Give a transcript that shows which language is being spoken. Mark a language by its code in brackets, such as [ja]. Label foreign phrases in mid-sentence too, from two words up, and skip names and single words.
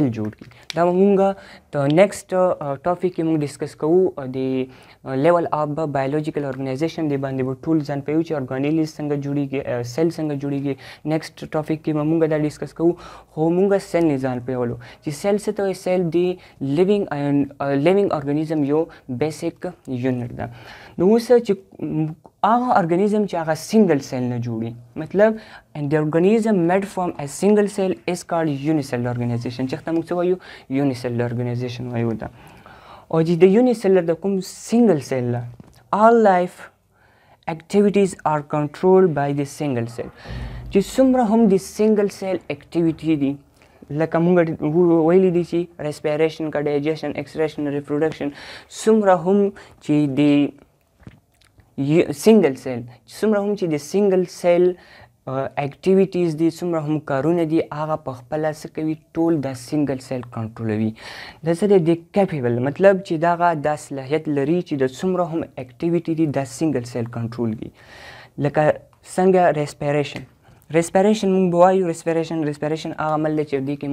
[ps] جوړ کړي دا موږ د [en] next topic [ps] کې موږ ډسکس کوو د [en] level of biological organization [ps] دی باندې به ټول ځان پوهیږو چې ارګانیلز څنګه جوړیږي سیل څنګه جوړیږي [en] next topic [ps] کې موږ دا ډسکس کوو خو موږ سیل نه ځان پوهولو چې سیل څه ته وایي سیل دی [en] living organism [ps] یو [en] basic unit [ps] ده نو اوس چې هغه ارګانیزم چې هغه [en] single cell [ps] نه جوړي مطلب [en] and the organism made from a single cell is called unicellular organization [ps] چې موږ څه وایو [en] unicellular organization [ps] وایو دا او چې د [en] unicellular [ps] د کوم [en] single cell all life activities are controlled by the single cell [ps] چې څومره هم د [en] single cell activity [ps] دي لکه موږ ویلی دي چې respiration کا [en] digestion extraction reproduction [ps] څومره هم چې د [en] single cell [ps] څومره هم چې د [en] single cell activities [ps] دي څومره هم کارونه دي هغه په خپله څه کوي ټول د [en] single cell [ps] کنټرولوي دا څه دی کیپیبل مطلب چې دغه دا صلاحیت لري چې د څومره هم اکټیویټي دي د [en] single cell control [ps] کړي لکه څنګه ریسپیریشن موږ به وایو ریسپیریشن هغه عمل دی چې دې کې